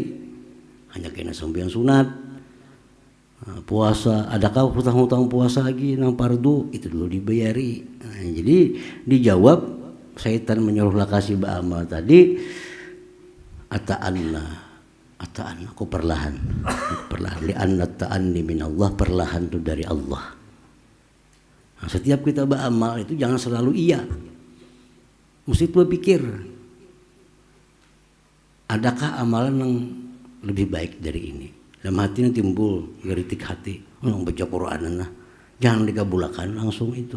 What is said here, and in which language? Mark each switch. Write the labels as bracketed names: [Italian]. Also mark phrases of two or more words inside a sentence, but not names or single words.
[Banjar] Hanya kena sembahyang sunat. Nah, puasa, adakah hutang-hutang puasa lagi nang fardu itu dulu dibayari. Nah, jadi dijawab syaitan menyuruh lakasi ba'amal tadi ata'anna aku perlahan li'anna [Arabic] تأني من الله, [Banjar] perlahan itu dari Allah. Nah, setiap kita beramal itu jangan selalu iya, mesti berpikir adakah amalan yang lebih baik dari ini. Dalam hatinya timbul geritik hati, baca Quran nah jangan dikabulkan langsung itu.